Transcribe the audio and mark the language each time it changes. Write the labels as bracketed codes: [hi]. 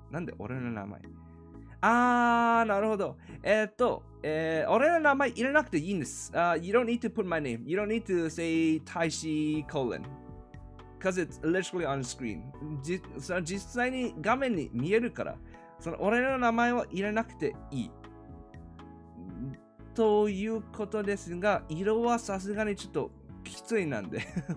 [ja] なんで俺の名前なるほど。俺の名前入れなくていいんです。 [en] You don't need to put my name. You don't need to say Taishi colon. Because it's literally on the screen. [ja] 実際に画面に見えるから、俺の名前は入れなくていい。ということですが、色はさすがにちょっときついなんで。